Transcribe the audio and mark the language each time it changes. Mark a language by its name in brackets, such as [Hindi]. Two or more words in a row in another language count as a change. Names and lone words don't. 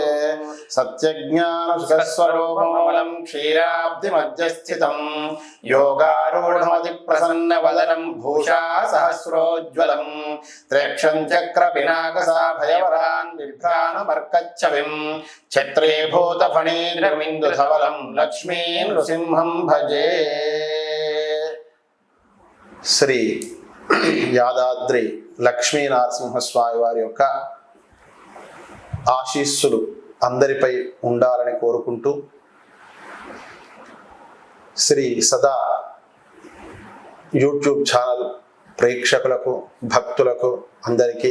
[Sanskrit] सत्यज्ञानसुखस्वरूपमलं क्षीराब्धिमध्यस्थितं योगारूढमतिप्रसन्नवदनं भूषा सहस्रोज्ज्वलं त्र्यक्षं चक्रपिनाकसाभयवरान् बिभ्राणमर्कच्छविं छत्रीभूतफणीन्द्रमिन्दुधवलं लक्ष्मी नृसिंहं भजे। [Telugu] శ్రీ యాదాద్రి లక్ష్మీనరసింహస్వామి వారి యొక్క ఆశీస్సులు అందరిపై ఉండాలని కోరుకుంటూ శ్రీ సదా [English] YouTube channel [Telugu] ప్రేక్షకులకు భక్తులకు అందరికీ